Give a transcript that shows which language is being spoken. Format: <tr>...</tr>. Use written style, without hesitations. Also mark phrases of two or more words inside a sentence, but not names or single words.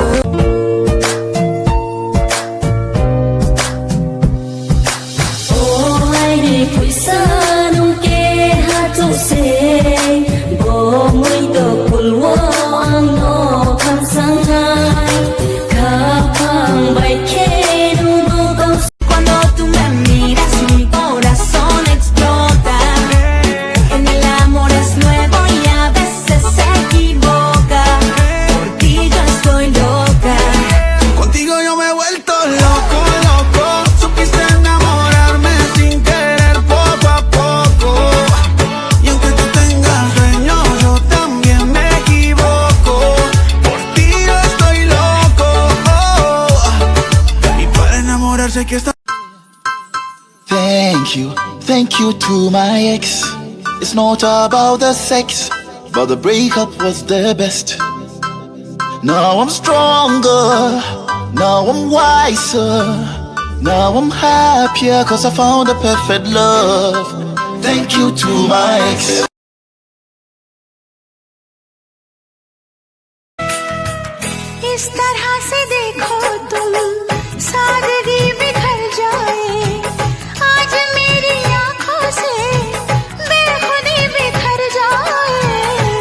<es>Oh aire puisan ke hathon se bo muito pulwo ang no kham sang hai khapang bai ke nu go go. Cuando tú me miras mi corazón explota. En el amor es nuevo y a veces se equivoca. Por ti yo estoy loca. Contigo yo me he vuelto loco, loco. Supiste enamorarme sin querer poco a poco. Y aunque tú tengas dueño, yo también me equivoco. Por ti yo estoy loco. Y para enamorarse hay que estar.</es> <en>Thank you to my ex. It's not about the sex, but the breakup was the best. Now I'm stronger, now I'm wiser, now I'm happier cause I found the perfect love. Thank you to my ex.</en> <hi>इस तरह से देखो तुम सादगी बिखर जाए आज मेरी आंखों से बेखुदी बिखर जाए।</hi>